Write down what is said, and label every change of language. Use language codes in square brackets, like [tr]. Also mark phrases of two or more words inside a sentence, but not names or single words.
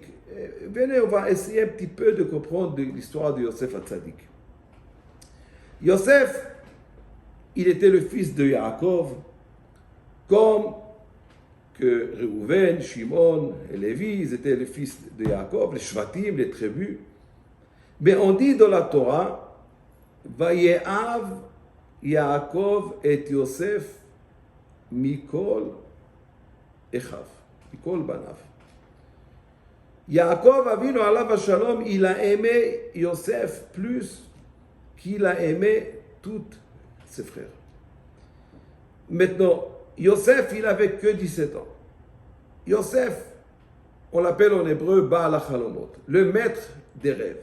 [fr] Venez, on va essayer un petit peu de comprendre l'histoire de Yosef Hatzadik. Yosef, il était le fils de Yaakov, comme que Reuven, Shimon et Lévi, ils étaient les fils de Yaakov, les Shvatim, les tribus. Mais on dit dans la Torah, [he] ויאהב יעקב את יוסף מכל אחיו מכל בניו. יעקב אבינו עליו השלום, [fr] il a aimé Yosef plus qu'il a aimé tous ses frères. Maintenant, Yosef, il n'avait que 17 ans. Yosef, on l'appelle en hébreu [he] בעל החלומות, [fr] le maître des rêves.